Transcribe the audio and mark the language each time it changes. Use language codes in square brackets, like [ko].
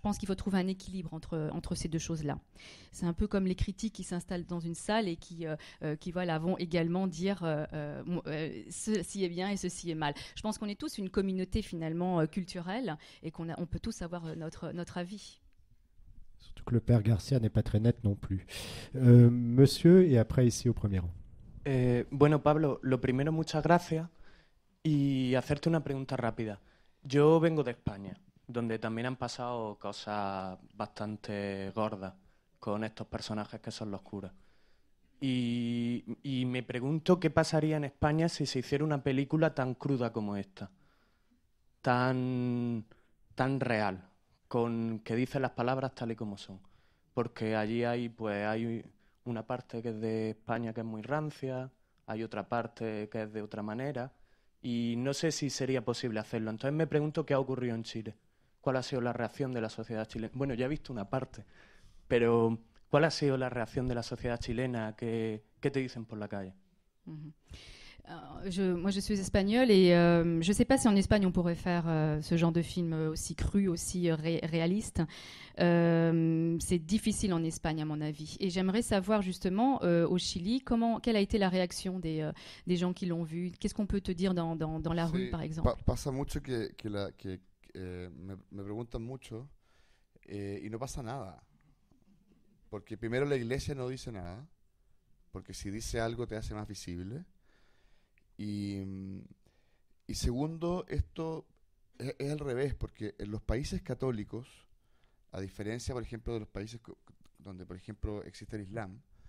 [fr] Je pense qu'il faut trouver un équilibre entre ces deux choses-là. C'est un peu comme les critiques qui s'installent dans une salle et qui voilà, vont également dire ceci est bien et ceci est mal. Je pense qu'on est tous une communauté finalement culturelle et on peut tous avoir notre avis. Surtout que le père Garcia n'est pas très net non plus. Monsieur, et après ici au premier rang. [es] Bueno, Pablo, lo primero, muchas gracias, y hacerte una pregunta rápida. Yo vengo de España, donde también han pasado cosas bastante gordas con estos personajes que son los curas. Y me pregunto qué pasaría en España si se hiciera una película tan cruda como esta, tan real, que dice las palabras tal y como son. Porque allí hay una parte que es de España que es muy rancia, hay otra parte que es de otra manera, y no sé si sería posible hacerlo. Entonces me pregunto qué ha ocurrido en Chile. ¿Cuál ha sido la reacción de la sociedad chilena? Bueno, ya he visto una parte, pero ¿cuál ha sido la reacción de la sociedad chilena? ¿Qué te dicen por la calle? [fr] Moi, je suis espagnole et je ne sais pas si en Espagne on pourrait faire ce genre de film aussi cru, aussi réaliste. C'est difficile en Espagne, à mon avis. Et j'aimerais savoir justement au Chili, quelle a été la réaction des gens qui l'ont vu. Qu'est-ce qu'on peut te dire dans la rue, par exemple? [es] Pasa mucho que me preguntan mucho y no pasa nada. Porque primero la iglesia no dice nada, porque si dice algo te hace más visible. Y segundo, esto es al revés, porque en los países católicos, a diferencia, por ejemplo, de los países donde, por ejemplo, existe el Islam,